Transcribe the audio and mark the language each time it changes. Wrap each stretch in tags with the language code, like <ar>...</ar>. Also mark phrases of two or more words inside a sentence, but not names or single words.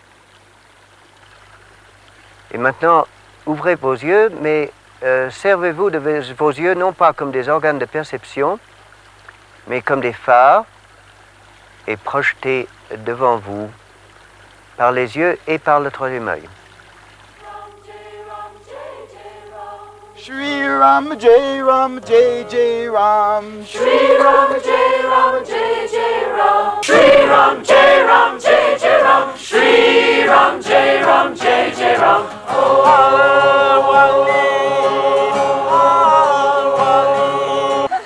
<fr>Et maintenant, ouvrez vos yeux, mais servez-vous de vos yeux non pas comme des organes de perception, mais comme des phares, et projetez devant vous par les yeux et par le troisième œil.</fr> <hi>श्री राम जय राम जय जय राम श्री राम जय राम जय जय राम श्री राम जय राम जय जय राम श्री राम जय राम जय जय राम</hi> <ar>يا الولي الولي.</ar>